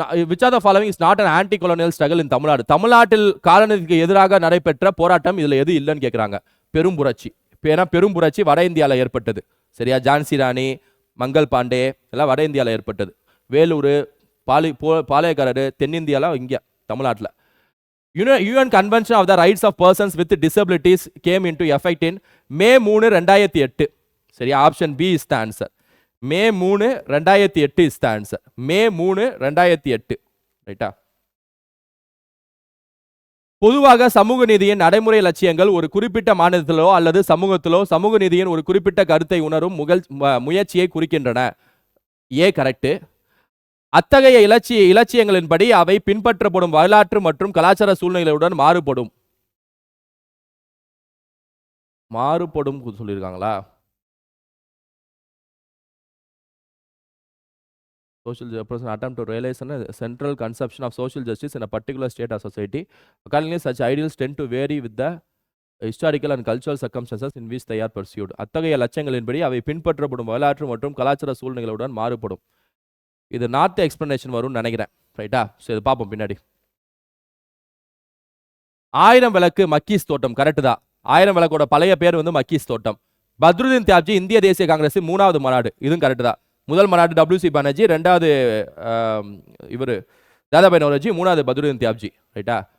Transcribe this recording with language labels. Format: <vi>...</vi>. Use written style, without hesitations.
<en>which of the following is not an anti-colonial struggle in Tamil Nadu?</en> <ta>தமிழ்நாட்டில் காலனிக்கு எதிராக நடைபெற்ற போராட்டம் இதுல எது இல்லைன்னு கேட்குறாங்க. பெரும்புரட்சி. ஏன்னா பெரும்புரட்சி வட இந்தியாவில் ஏற்பட்டது. சரியா? ஜான்சி ராணி, மங்கள் பாண்டே எல்லாம் வட இந்தியாவில் ஏற்பட்டது. வேலூர், பாளையக்காரர் தென்னிந்தியாவில், இங்கே தமிழ்நாட்டில்.</ta> <en>UN Convention of the Rights of Persons with Disabilities came into effect in May 3, 2008. சரியா? Option B is the answer. May 3, 2008 is the answer. May 3, 2008. ரைட்டா?</en> <ta>பொதுவாக சமூக நீதியின் நடைமுறை லட்சியங்கள் ஒரு குறிப்பிட்ட மாநிலத்திலோ அல்லது சமூகத்திலோ சமூக நீதியின் ஒரு குறிப்பிட்ட கருத்தை உணரும் முயற்சியை குறிக்கின்றன. ஏ கரெக்ட். அத்தகைய இலட்சியங்களின்படி அவை பின்பற்றப்படும் வரலாற்று மற்றும் கலாச்சார சூழ்நிலையுடன் மாறுபடும் சொல்லியிருக்காங்களா?</ta> <en>social person attempt to realize a central conception of social justice in a particular state or society. Accordingly, such ideals tend to vary with the historical and cultural circumstances in which they are pursued.</en> <ta>அத்தகைய லட்சியங்களின்படி அவை பின்பற்றப்படும் வரலாற்று மற்றும் கலாச்சார சூழ்நிலைகளுடன் மாறுபடும். இது north explanation வரும்னு நினைக்கிறேன். ரைட்டா? சரி, இது பார்ப்போம் பின்னாடி. 1000 விளக்கு மக்கீஸ் தோட்டம் கரெக்ட் தான். 1000 விளக்கோட பழைய பேர் வந்து மக்கீஸ் தோட்டம். பத்ருதீன் தியாப்ஜி இந்திய தேசிய காங்கிரஸ் 3வது மாநாடு. இதுவும் கரெக்ட் தான். முதல் மாநாடு WC பானர்ஜி, 2வது இவர் தாதாபாய் நௌரோஜி, 3வது பத்ருதீன் தியாப்ஜி. ரைட்டா?</ta>